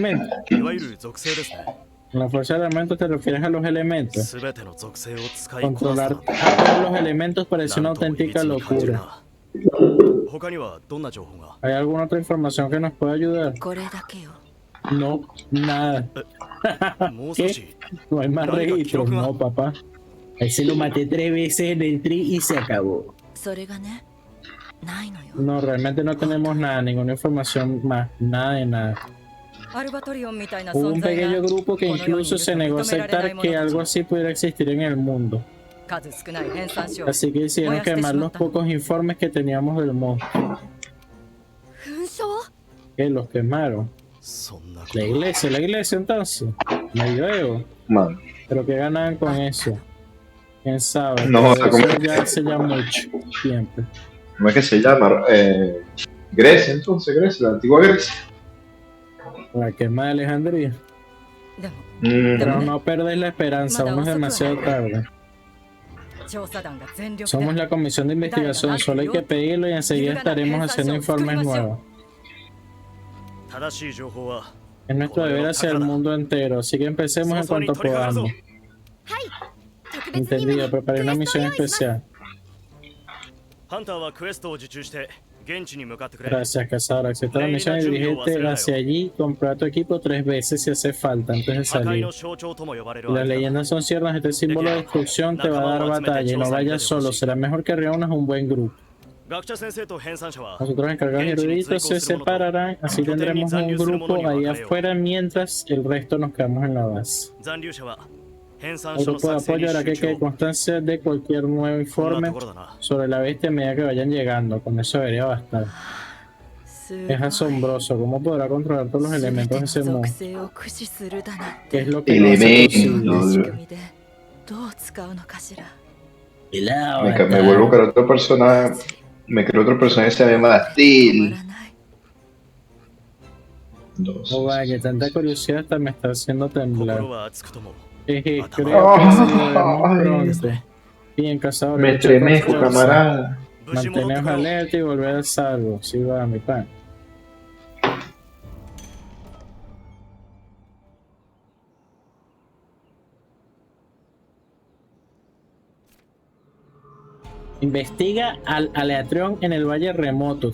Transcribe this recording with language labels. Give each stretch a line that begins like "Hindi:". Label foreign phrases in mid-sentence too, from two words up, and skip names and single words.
Spanish: Con la fuerza de elementos te refieres a los elementos. Controlar a todos los elementos parece una auténtica locura. ¿Hay alguna otra información que nos pueda ayudar? No, nada.
Japanese: もう少
Spanish: ¿Qué?
Japanese: し
Spanish: No hay más
Japanese: 何か記
Spanish: registros.
Japanese: 録が
Spanish: No, papá. A ese lo maté 3 veces en el tri y se acabó.
Japanese: それがねないのよ
Spanish: No, realmente no tenemos nada, ninguna información más, nada de nada.
Japanese: アルバトリオンみたいな
Spanish: Hubo
Japanese: 存
Spanish: un
Japanese: 在が
Spanish: pequeño grupo que
Japanese: この世にい
Spanish: incluso
Japanese: る
Spanish: se
Japanese: と
Spanish: negó a
Japanese: 認められない
Spanish: aceptar
Japanese: 者
Spanish: que
Japanese: た
Spanish: algo
Japanese: ち
Spanish: así pudiera existir en el mundo.
Japanese: 数少ない編纂書を
Spanish: Así que decidieron quemar los pocos informes que teníamos del monstruo.
Japanese: 紛争
Spanish: Que los quemaron.
Japanese: そんなこと
Spanish: La iglesia entonces. Medioevo. Mano. Pero que ganaban con eso. Quién sabe. No, Pero ¿cómo? eso ya hace ya mucho tiempo. ¿Cómo es que se llama? Grecia, entonces, Grecia, la antigua Grecia. La quema de Alejandría.
Japanese: でも
Spanish: Pero no perdéis la esperanza, aún no es demasiado tarde.
Japanese: 調査団が全力
Spanish: Somos
Japanese: で
Spanish: la comisión de investigación, solo hay que pedirlo y enseguida estaremos haciendo informes nuevos.
Japanese: 正しい情報は
Spanish: Es nuestro deber hacia el mundo entero, así que empecemos en cuanto podamos.
Japanese: 特別に
Spanish: Entendido, preparé una misión especial.
Japanese: ハンターはクエストを受注して現地に向かってくれ
Spanish: Gracias, cazador. Acepta la misión y dirígete hacia allí. Comprueba tu equipo 3 veces si hace falta antes de
Japanese: 破壊
Spanish: salir.
Japanese: の象徴とも呼ばれる
Spanish: Y las
Japanese: あれだ
Spanish: leyendas son ciertas, este símbolo de destrucción te va a dar batalla y no vayas solo, será mejor que reúnas un buen grupo.
Japanese: 学者先生と編纂者は
Spanish: Nosotros encargados eruditos se separarán, así tendremos un grupo ahí afuera mientras el resto nos quedamos en la base.
Japanese: 残留者は編纂
Spanish: El
Japanese: 書の
Spanish: grupo de
Japanese: 作成
Spanish: apoyo
Japanese: に
Spanish: hará que
Japanese: 集
Spanish: quede
Japanese: 中
Spanish: constancia de cualquier nuevo
Japanese: こんな
Spanish: informe
Japanese: ところだな
Spanish: sobre la bestia a medida que vayan llegando, con eso debería bastar.
Japanese: すごい
Spanish: Es asombroso, ¿cómo podrá controlar todos los
Japanese: 全て
Spanish: elementos
Japanese: の
Spanish: de ese
Japanese: 属
Spanish: mundo?
Japanese: 性を駆使するだなん
Spanish: ¿Qué
Japanese: て
Spanish: es lo que lo hace posible? Elementos.
Japanese: 仕組みでどう使うのかしら
Spanish: El Me vuelvo con otro personaje. Me creo otro personaje que se llama
Japanese: 止ま
Spanish: Steel.
Japanese: らない
Spanish: Entonces, Oh, vaya, tanta curiosidad hasta me está haciendo
Japanese: 心
Spanish: temblar.
Japanese: は熱くとも
Spanish: Creo que Ay. sí lo vemos pronto. Bien, cazador. me lucha con estremezco, fuerza. camarada.
Japanese: 無事戻って
Spanish: Manteneos
Japanese: こよう
Spanish: alerta y volver a salvo. Sí va, mi pan. Investiga al Aleatrión en el Valle Remoto.